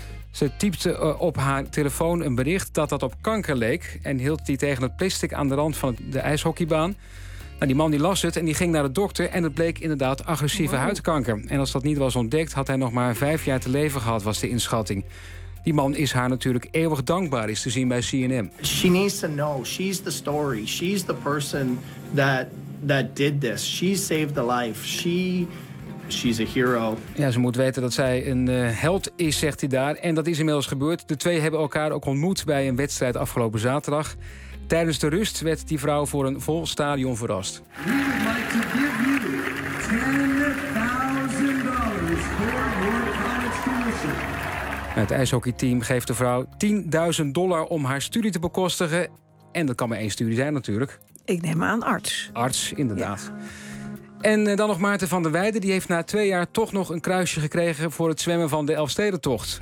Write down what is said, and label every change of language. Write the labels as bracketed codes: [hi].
[nl] Ze typte op haar telefoon een bericht dat op kanker leek en hield die tegen het plastic aan de rand van de ijshockeybaan. Nou, die man die las het en die ging naar de dokter en het bleek inderdaad agressieve huidkanker. En als dat niet was ontdekt, had hij nog maar 5 jaar te leven gehad, was de inschatting. Die man is haar natuurlijk eeuwig dankbaar, is te zien bij CNN. [en] She needs to know. She's the story. She's the person that did this. She saved the life. She's a hero. [nl] Ja, ze moet weten dat zij een held is, zegt hij daar. En dat is inmiddels gebeurd. De twee hebben elkaar ook ontmoet bij een wedstrijd afgelopen zaterdag. Tijdens de rust werd die vrouw voor een vol stadion verrast. [en] We would like to give you $10,000 for your college tuition. [nl] Het ijshockeyteam geeft de vrouw $10,000 om haar studie te bekostigen. En dat kan maar 1 studie zijn natuurlijk. Ik neem aan arts. Arts, inderdaad. Ja. En dan nog Maarten van der Weijden. Die heeft na 2 jaar toch nog een kruisje gekregen voor het zwemmen van de Elfstedentocht.